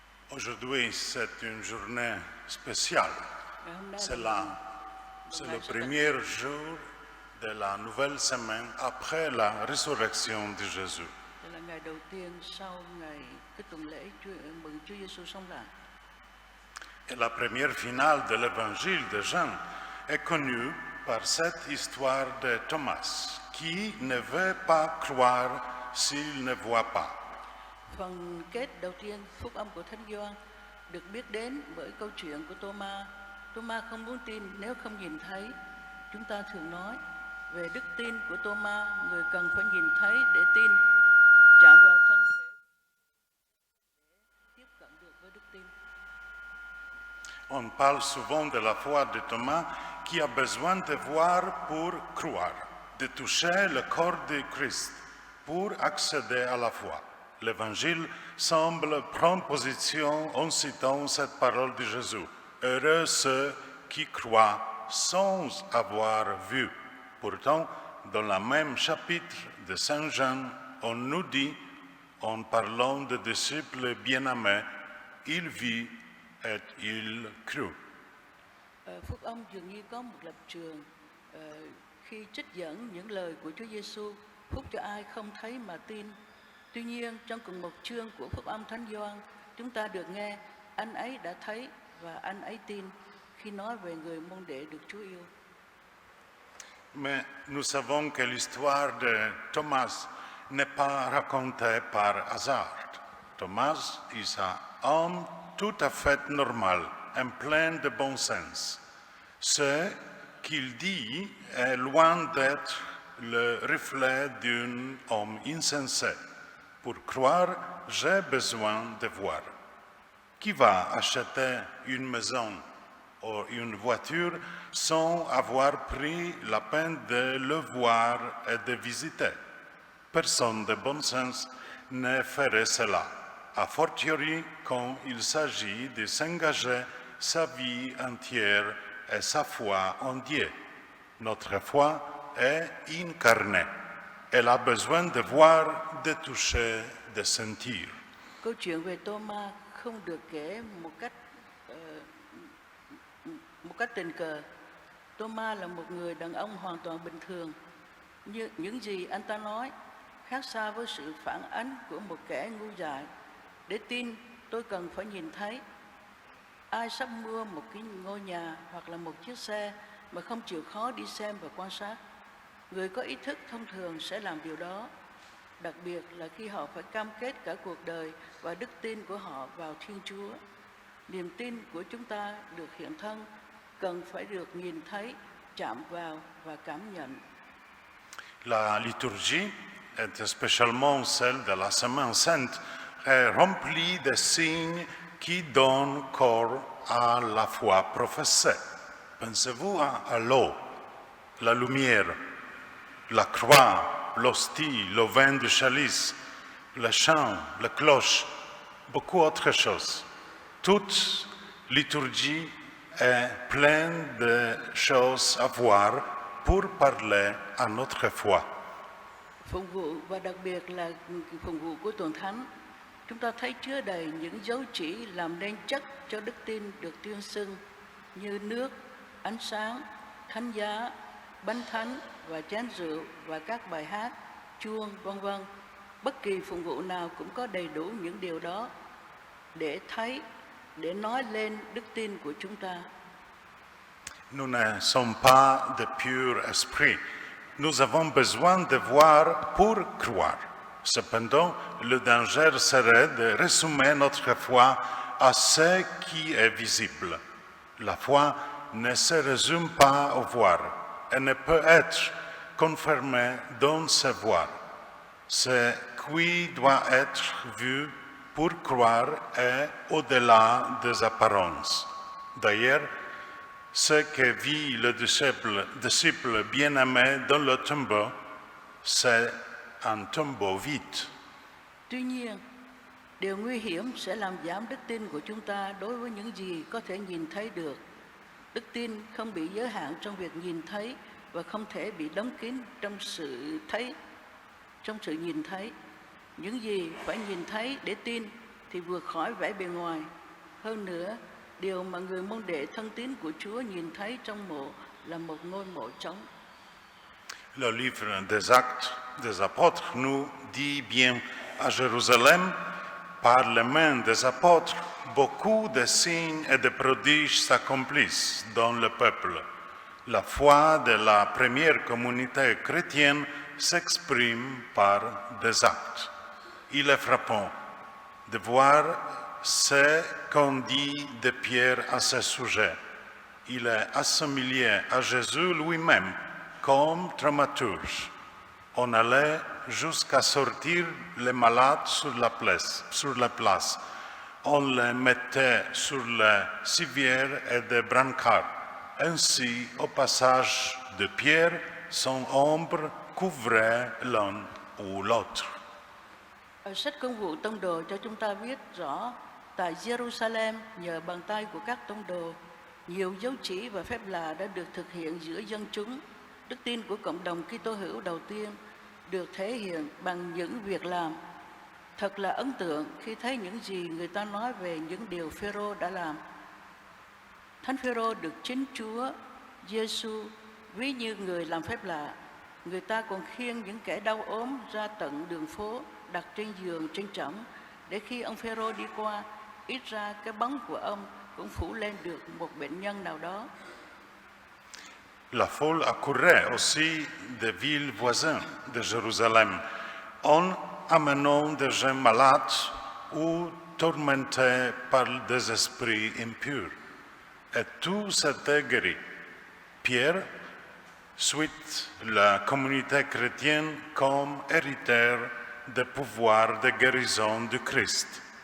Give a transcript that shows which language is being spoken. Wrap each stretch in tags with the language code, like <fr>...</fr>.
<fr>aujourd'hui c'est une journée spéciale.</fr> <vi>ngày hôm nay</vi> <fr>C'est là c'est</fr> <vi>ngày</vi> <fr>le</fr> <vi>rất đặc</vi> <fr>premier jour de la nouvelle semaine après la résurrection de Jésus.</fr> <vi>Đây là ngày đầu tiên sau ngày cái tuần lễ mừng Chúa Giêsu sống lại.</vi> <fr>Et la première finale de l'évangile de Jean est connue par cette histoire de Thomas, qui ne veut pas croire s'il ne voit pas.</fr> <vi>Phần kết đầu tiên phúc âm của Thánh Gioan được biết đến bởi câu chuyện của Tô-ma. Tô-ma không muốn tin nếu không nhìn thấy. Chúng ta thường nói về đức tin của Tô-ma, người cần phải nhìn thấy để tin, chạm vào thân thể để tiếp cận được với đức tin.</vi> <fr>On parle souvent de la foi de Thomas qui a besoin de voir pour croire, de toucher le corps de Christ pour accéder à la foi. L'Évangile semble prendre position en citant cette parole de Jésus. Heureux ceux qui croient sans avoir vu. Pourtant, dans le même chapitre de Saint Jean, on nous dit, en parlant des disciples bien-aimés, il vit et il crut.</fr> <vi>Phúc âm dường như có một lập trường khi trích dẫn những lời của Chúa Giêsu: phúc cho ai không thấy mà tin. Tuy nhiên, trong cùng một chương của Phúc âm Thánh Gioan, chúng ta được nghe anh ấy đã thấy và anh ấy tin khi nói về người môn đệ được Chúa yêu.</vi> <fr>Mais nous savons que l'histoire de Thomas n'est pas racontée par hasard. Thomas est un homme tout à fait normal, et plein de bon sens. Ce qu'il dit est loin d'être le reflet d'un homme insensé. Pour croire, j'ai besoin de voir. Qui va acheter une maison ou une voiture sans avoir pris la peine de le voir et de visiter? Personne de bon sens ne ferait cela, a fortiori quand il s'agit de s'engager sa vie entière et sa foi en Dieu. Notre foi est incarnée. Elle a besoin de voir, de toucher, de sentir.</fr> <vi>Câu chuyện về Tô-ma không được kể một cách tình cờ. Tô-ma là một người đàn ông hoàn toàn bình thường. Như những gì anh ta nói khác xa với sự phản ánh của một kẻ ngu dại. Để tin, tôi cần phải nhìn thấy. Ai sắp mua một cái ngôi nhà hoặc là một chiếc xe mà không chịu khó đi xem và quan sát? Người có ý thức thông thường sẽ làm điều đó. đặc biệt là khi họ phải cam kết cả cuộc đời và đức tin của họ vào Thiên Chúa. Niềm tin của chúng ta được hiện thân cần phải được nhìn thấy, chạm vào và cảm nhận.</vi> <fr>La liturgie, et spécialement celle de la Semaine Sainte, est remplie de signes qui donnent corps à la foi professée. Pensez-vous à l'eau, la lumière, la croix, l'hostie, le vin du chalice, le chant, la cloche, beaucoup d'autres choses. Toute liturgie est pleine de choses à voir pour parler à notre foi.</fr> <vi>Phụng vụ và đặc biệt là phụng vụ của tuần thánh, chúng ta thấy chứa đầy những dấu chỉ làm nên chất cho đức tin được tuyên xưng như nước, ánh sáng, thánh giá, bánh thánh và chén rượu và các bài hát, chuông, vân vân. Bất kỳ phụng vụ nào cũng có đầy đủ những điều đó để thấy, để nói lên đức tin của chúng ta.</vi> <fr>Nous ne sommes pas de pur esprit. Nous avons besoin de voir pour croire. Cependant, le danger serait de résumer notre foi à ce qui est visible. La foi ne se résume pas au voir et ne peut être confirmée dans ce voir. Ce qui doit être vu pour croire est au-delà des apparences. D'ailleurs, ce que vit le disciple bien-aimé dans le tombeau, c'est un tombeau vide.</fr> <vi>Tuy nhiên, điều nguy hiểm sẽ làm giảm đức tin của chúng ta đối với những gì có thể nhìn thấy được. Đức tin không bị giới hạn trong việc nhìn thấy và không thể bị đóng kín trong sự nhìn thấy. Những gì phải nhìn thấy để tin thì vượt khỏi vẻ bề ngoài. Hơn nữa, điều mà người môn đệ thân tín của Chúa nhìn thấy trong mộ là một ngôi mộ trống.</vi> <fr>Le livre des Actes des Apôtres nous dit bien à Jérusalem, par les mains des apôtres, beaucoup de signes et de prodiges s'accomplissent dans le peuple. La foi de la première communauté chrétienne s'exprime par des actes. Il est frappant de voir ce qu'on dit de Pierre à ce sujet. Il est assimilé à Jésus lui-même comme dramaturge. On allait jusqu'à sortir les malades sur la place. On les mettait sur les civières et des brancards. Ainsi, au passage de Pierre, son ombre couvrait l'un ou l'autre.</fr> <vi>Ở sách Công vụ Tông đồ cho chúng ta viết rõ, tại Jerusalem nhờ bàn tay của các tông đồ, nhiều dấu chỉ và phép lạ đã được thực hiện giữa dân chúng. Đức tin của cộng đồng Kitô hữu đầu tiên được thể hiện bằng những việc làm. Thật là ấn tượng khi thấy những gì người ta nói về những điều Phêrô đã làm. Thánh Phêrô được chính Chúa Giêsu ví như người làm phép lạ. Người ta còn khiêng những kẻ đau ốm ra tận đường phố, đặt trên giường trên trẫm, để khi ông Phêrô đi qua, ít ra cái bóng của ông cũng phủ lên được một bệnh nhân nào đó.</vi> <fr>La foule accourait aussi des villes voisines de Jérusalem, en amenant des gens malades ou tourmentés par des esprits impurs. Et tout s'était guéri. Pierre, suit la communauté chrétienne comme héritière des pouvoirs de guérison du Christ.</fr>